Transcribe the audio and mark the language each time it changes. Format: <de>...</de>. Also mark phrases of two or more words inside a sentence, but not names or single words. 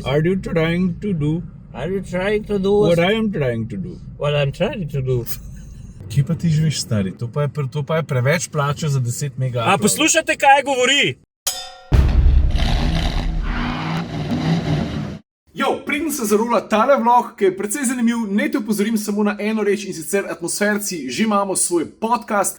<en>Are you trying to do? Are you trying to do What I am trying to do? what I'm trying to do?</en> <sl>Kje pa ti živiš, stari? To pa je preveč plača za 10 mega. A poslušajte, kaj govori? Jo, preden se zarula tale vlog, ki je precej zanimiv, naj te opozorim samo na eno reč, in sicer Atmosferci že imamo svoj podcast.</sl>